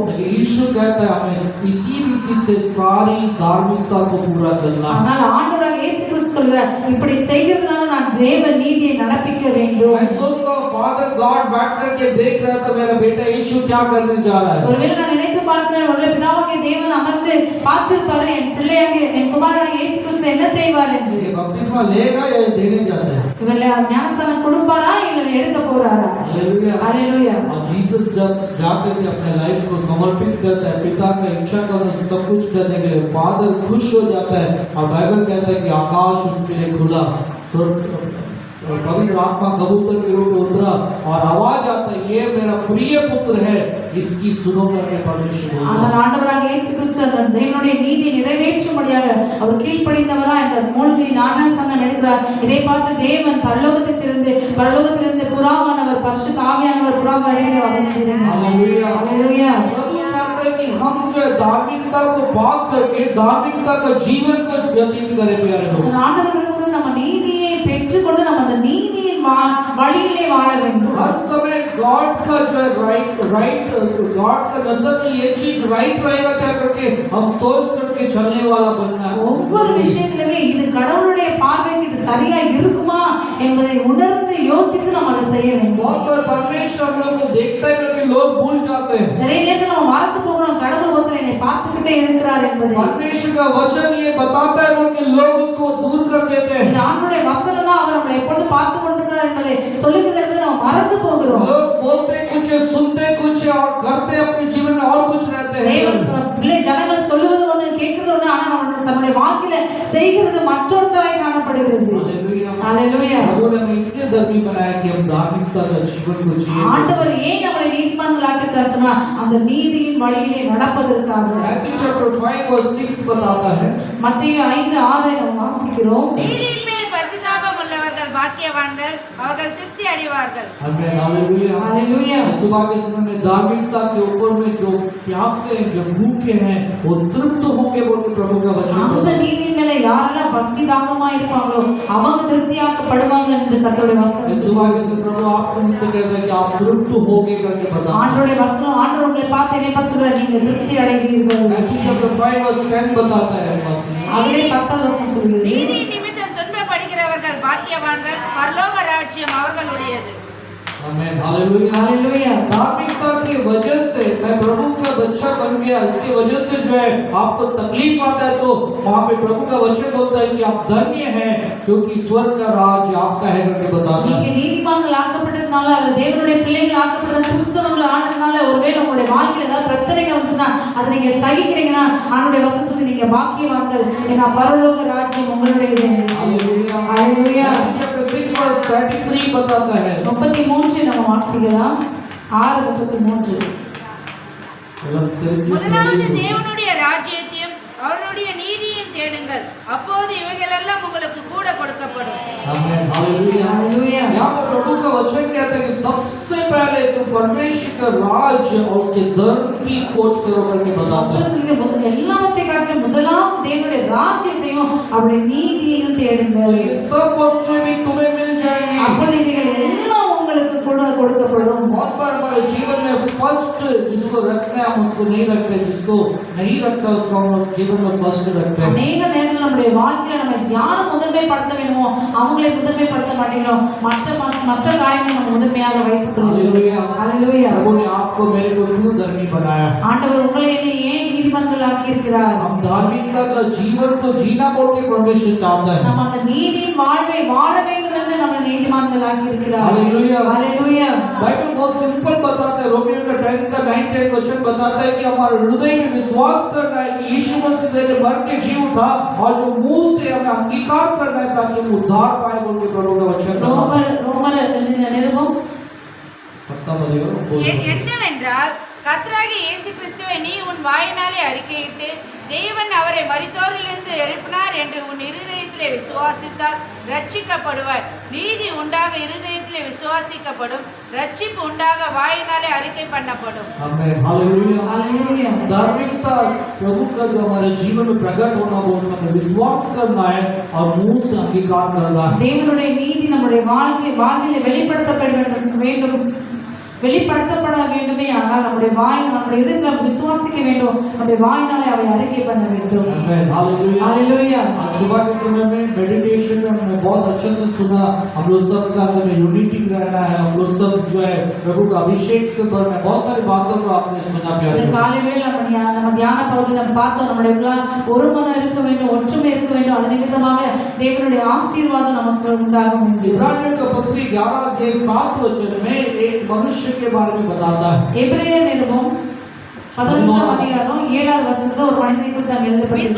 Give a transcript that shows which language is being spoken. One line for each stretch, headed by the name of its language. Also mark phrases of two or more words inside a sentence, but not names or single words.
Hindi: लेकिन यीशु कहता है हमें इसी रीति से सारी धार्मिकता को पूरा करना।
Tamil: ஆனால் ஆண்டவராகிய இயேசு கிறிஸ்து சொல்றார், இப்படி செய்கிறதுனால நான் தேவ நீதியை நடப்பிக்க வேண்டும்.
Hindi: मैं सोचता हूँ
English: Father God
Hindi: बैठ करके देख रहा था मेरा बेटा यीशु क्या करने जा रहा है।
Tamil: ஒருவேளை நான் நினைத்து பார்க்கிறேன், ஒருவேளை பிதாவாகிய தேவன் அமர்ந்து பார்த்திருப்பாரு என் பிள்ளையாகிய என் குமாரனாகிய இயேசு கிறிஸ்து என்ன செய்வார் என்று.
Hindi: ये बपतिस्मा लेगा या देने जाता है?
Tamil: இவர்ல ஞானஸ்நானம் கொடுப்பாரா இல்ல எடுக்க போறாரா?
Hindi: हालेलुया, हालेलुया। और जीसस जब जाकर के अपने लाइफ को समर्पित करता है पिता का इच्छा का सब कुछ करने के लिए, फादर खुश हो जाता है और बाइबल कहता है कि आकाश उसके लिए खुला, पवित्र आत्मा कबूतर के रूप में उतरा और आवाज आता है ये मेरा प्रिय पुत्र है, इसकी सुनो करके परमेश्वर बोलता है।
Tamil: ஆனால் ஆண்டவராகிய இயேசு கிறிஸ்து அந்த தேவனுடைய நீதியை நிறைவேற்றும்படியாக அவர் கீழ்ப்படிந்தவராய் அந்த மூழ்கி ஞானஸ்நானம் எடுக்கிறார். இதை பார்த்து தேவன் பரலோகத்திலிருந்து புறாவானவர் பரிசுத்த ஆவியானவர் புறாவை அடிகளை வந்திருக்கிறார்.
Hindi: हालेलुया, हालेलुया। प्रभु चाहता है कि हम जो है धार्मिकता को पाप करके धार्मिकता का जीवन को व्यतीत करें प्यारे लोग।
Tamil: ஆண்டவர் விரும்புகிறது நம்ம நீதியை பெற்றுக்கொண்டு நம்ம அந்த நீதியின் வழியிலே வாழ வேண்டும்.
Hindi: हर समय गॉड का जो राइट गॉड का नजर में ये चीज राइट रहेगा क्या करके हम सोच करके चलने वाला बनना है।
Tamil: ஒவ்வொரு விஷயத்திலுமே இது கடவுளுடைய பார்வைக்கு இது சரியா இருக்குமா என்பதை உணர்ந்து யோசித்து நம்ம அதை செய்ய வேண்டும்.
Hindi: बहुत बार परमेश्वर हम लोग को देखता है कि लोग भूल जाते हैं।
Tamil: நிறைய நேரத்துல நம்ம மறந்து போகிறோம் கடவுள் ஒருத்தர் என்னை பார்த்துக்கிட்டே இருக்கிறார் என்பதை.
Hindi: परमेश्वर का वचन ये बताता है कि लोग उसको दूर कर देते हैं।
Tamil: இது ஆண்டவருடைய வசனம் தான், அவர் நம்மளை எப்பொழுது பார்த்து கொண்டிருக்கிறார் என்பதை சொல்லுகிறது என்பதை நம்ம மறந்து போகிறோம்.
Hindi: लोग बोलते कुछ सुनते कुछ और करते अपने जीवन में और कुछ रहते हैं।
Tamil: ஜனங்கள் சொல்லுவது ஒன்று கேட்கிறது ஒன்று, ஆனா நம்ம தன்னுடைய வாழ்க்கையில செய்கிறது மற்றொன்றாய் காணப்படுகிறது.
Hindi: हालेलुया, हालेलुया प्रभु ने हमें इसलिए धर्मी बनाया कि हम धार्मिकता का जीवन को जिए।
Tamil: ஆண்டவர் ஏன் நம்மளை நீதிமான்களாக இருக்கார் சொன்னா அந்த நீதியின் வழியிலே நடப்பதற்காக.
English: Matthew chapter 5 verse 6
Hindi: बताता है,
Tamil: மத்தேயு 5:6 நாம் வாசிக்கிறோம். நீதியின் மேல் பரிசுத்தாகம் உள்ளவர்கள் பாக்கியவான்கள், அவர்கள் திருப்தி அடைவார்கள்.
Hindi: आमेन हालेलुया हालेलुया सुबह के समय में धार्मिकता के ऊपर में जो प्यासे हैं, जो भूखे हैं, वो तृप्त होंगे बोल के प्रभु का वचन
Tamil: அந்த
Hindi: बोलता है।
Tamil: நீதியின் மேல யாரெல்லாம் பசி தாகமா இருப்பாங்களோ அவங்க திருப்தியாக்கப்படுவாங்க என்று கர்த்தருடைய வசனம்
Hindi: इस सुबह के समय प्रभु आपसे मुझसे कहता है कि आप तृप्त होगे करके बताता है।
Tamil: ஆண்டவருடைய வசனம் ஆண்டவர் உங்களை பார்த்து என்ன சொல்றார், நீங்க திருப்தி அடைவீர்கள்.
English: Matthew chapter 5 verse 10
Hindi: बताता है
Tamil: அதிலே 10வது வசனம் சொல்கிறது, நீதியின் நிமித்தம் துன்பப்படுகிறவர்கள் பாக்கியவான்கள், பரலோக ராஜ்யம் அவர்களுடையது.
Hindi: आमेन हालेलुया हालेलुया धार्मिकता की वजह से मैं प्रभु का बच्चा बन गया, इसकी वजह से जो है आपको तकलीफ आता है तो वहां पे प्रभु का वचन बोलता है कि आप धन्य हैं क्योंकि स्वर्ग का राज्य आपका है करके बताता
Tamil: நீங்க
Hindi: है।
Tamil: நீதிமான்கள் ஆக்கப்பட்டதனால அல்லது தேவனுடைய பிள்ளைகள் ஆக்கப்பட்டது கிறிஸ்தவர்கள் ஆனதுனால ஒருவேளை உங்களுடைய வாழ்க்கையில ஏதாவது பிரச்சனைகள் வந்துச்சுன்னா அதை நீங்க சகிக்கிறீங்கன்னா ஆண்டவருடைய வசனம் சொல்லி நீங்க பாக்கியவான்கள், ஏன்னா பரலோக ராஜ்யம் உங்களுடையது என்று சொல்லி.
Hindi: हालेलुया
English: Matthew chapter 6 verse 33
Hindi: बताता है,
Tamil: 33 நம்ம வாசிக்கலாம். 6:33 முதலாவது தேவனுடைய ராஜ்யத்தையும் அவருடைய நீதியையும் தேடுங்கள், அப்போது இவைகளெல்லாம் உங்களுக்கு கூட கொடுக்கப்படும்.
Hindi: आमेन हालेलुया हालेलुया यहाँ पर प्रभु का वचन कहता है कि सबसे पहले तुम परमेश्वर का राज्य और उसके धर्म की खोज करो करके बताता है।
Tamil: வசனம் சொல்லுது எல்லாவற்றையும் காட்டிலும் முதலாவது தேவனுடைய ராஜ்யத்தையும் அவருடைய நீதியையும் தேடுங்கள்,
Hindi: ये सब वस्तुएं भी तुम्हें मिल जाएंगी।
Tamil: அப்பொழுது இவைகள் எல்லாம் உங்களுக்கு கூட கொடுக்கப்படும்.
Hindi: बहुत बार हमारे जीवन में फर्स्ट जिसको रखना है हम उसको नहीं रखते, जिसको नहीं रखता उसको हम लोग जीवन में फर्स्ट रखते हैं।
Tamil: அநேக நேரத்தில் நம்முடைய வாழ்க்கையில நம்ம யாரை முதன்மைப்படுத்த வேணுமோ அவங்களை முதன்மைப்படுத்த மாட்டேங்கிறோம், மற்ற காரியங்களை நம்ம முதன்மையாக வைத்துக் கொள்கிறோம்.
Hindi: हालेलुया प्रभु ने आपको मेरे को क्यों धर्मी बनाया?
Tamil: ஆண்டவர் உங்களை என்னை ஏன் நீதிமான்கள் ஆக்கி இருக்கிறார்?
Hindi: हम धार्मिकता का जीवन को जीना बोल के परमेश्वर चाहता है।
Tamil: நம்ம அந்த நீதியின் வாழ்வை வாழ வேண்டும் என்று நம்ம நீதிமான்கள் ஆக்கி இருக்கிறார்.
Hindi: हालेलुया हालेलुया बाइबल बहुत सिंपल बताता है, रोमियो का 10 का 9 वचन बताता है कि हमारे हृदय में विश्वास करना है कि यीशु मसीह ने मर के जी उठा और जो मुंह से हमें अंगीकार करना है ताकि हम उद्धार पाए बोल के प्रभु का वचन बताता है।
Tamil: ரோமர் எழுதின நிருபம்
Hindi: पता बोलेगा
Tamil: என்னவென்றால் கர்த்தராகிய இயேசு கிறிஸ்துவை நீ உன் வாயினாலே அறிக்கையிட்டு தேவன் அவரை மரித்தோரிலிருந்து எழுப்பினார் என்று உன் இருதயத்திலே விசுவாசித்தால் ரட்சிக்கப்படுவாய். நீதி உண்டாக இருதயத்திலே விசுவாசிக்கப்படும், ரட்சிப்பு உண்டாக வாயினாலே அறிக்கை பண்ணப்படும்.
Hindi: आमेन हालेलुया हालेलुया धार्मिकता प्रभु का जो हमारे जीवन में प्रकट होना वो हमें विश्वास करना है और मुंह से अंगीकार करना है।
Tamil: தேவனுடைய நீதி நம்முடைய வாழ்க்கையில வெளிப்படுத்தப்பட வேண்டுமே, ஆனால் நம்முடைய இதயத்துல விசுவாசிக்க வேண்டும், நம்முடைய வாயினாலே அவை அறிக்கை பண்ண வேண்டும்.
Hindi: आमेन हालेलुया हालेलुया आज सुबह के समय में मेडिटेशन में हमने बहुत अच्छे से सुना, हम लोग सब का अंदर में यूनिटी रहना है, हम लोग सब जो है प्रभु का अभिषेक से भरना है, बहुत सारी बातों को आपने सुना प्यारे।
Tamil: இந்த காலை வேளையில நம்ம தியான பகுதியில் நம்ம பார்த்தோம், நம்முடைய ஒரு மனம் இருக்க வேண்டும், ஒற்றுமை இருக்க வேண்டும், அது நிமித்தமாக தேவனுடைய ஆசீர்வாதம் நமக்கு உண்டாகும் என்று
Hindi: इब्रानियों का पत्री 11:7 में एक मनुष्य के बारे में बताता है।
Tamil: எபிரேயர் நிருபம் 11ஆம் அதிகாரம் 7வது வசனத்துல ஒரு மனிதனை குறித்து அங்க எழுதப்பட்டிருக்கிறது.